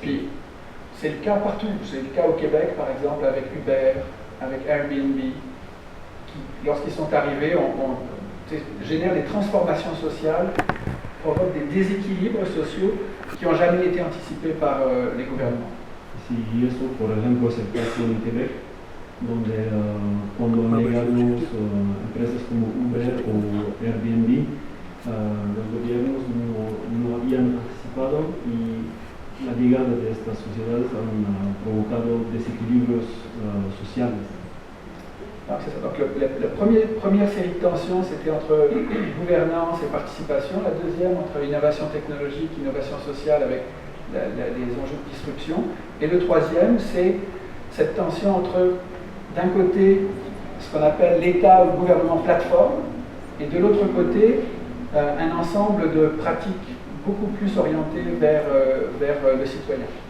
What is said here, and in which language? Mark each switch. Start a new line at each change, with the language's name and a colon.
French: Puis, c'est le cas partout. C'est le cas au Québec, par exemple, avec Uber, avec Airbnb, qui, lorsqu'ils sont arrivés, génèrent des transformations sociales, provoquent des déséquilibres sociaux qui n'ont jamais été anticipés par les gouvernements.
Spanish: Sí, y eso, por ejemplo, es el caso en Quebec, donde cuando han llegado empresas como Uber o Airbnb, los gobiernos no habían anticipado y la llegada de estas sociedades han provocado desequilibrios sociales.
French: Donc, c'est ça. Donc la première série de tensions, c'était entre gouvernance et participation. La deuxième, entre innovation technologique, innovation sociale avec les enjeux de disruption. Et le troisième, c'est cette tension entre, d'un côté, ce qu'on appelle l'État ou le gouvernement plateforme, et de l'autre côté, un ensemble de pratiques beaucoup plus orientées vers le citoyen.